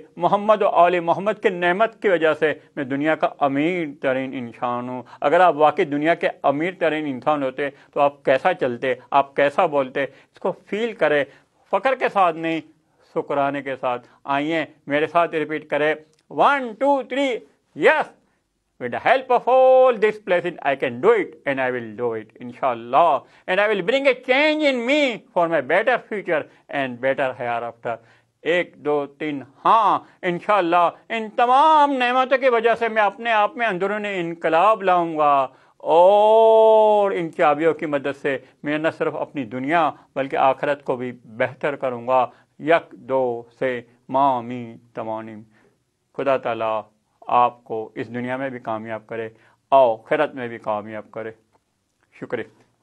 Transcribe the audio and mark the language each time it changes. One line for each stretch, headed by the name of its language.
Urdu: محمد و آل محمد کی نعمت کی وجہ سے میں دنیا کا امیر ترین انسان ہوں۔ اگر آپ واقعی دنیا کے امیر ترین انسان ہوتے تو آپ کیسا چلتے، آپ کیسا بولتے، اس کو فیل کرے، فخر کے ساتھ نہیں، شکرانے کے ساتھ۔ آئیے میرے ساتھ ریپیٹ کرے، 1 2 3 یس۔
English: With the help of all this blessing, I can do it, and I will do it, inshallah. And I will bring a change in me for my better future and better hereafter.
Urdu: 1 2 3 ہاں انشاءاللہ ان تمام نعمتوں کی وجہ سے میں اپنے آپ میں اندرونی انقلاب لاؤں گا، اور ان چابیوں کی مدد سے میں نہ صرف اپنی دنیا بلکہ آخرت کو بھی بہتر کروں گا۔ 1 2 سے مامی تمانیم۔ خدا تعالیٰ آپ کو اس دنیا میں بھی کامیاب کرے، آخرت میں بھی کامیاب کرے۔ شکریہ۔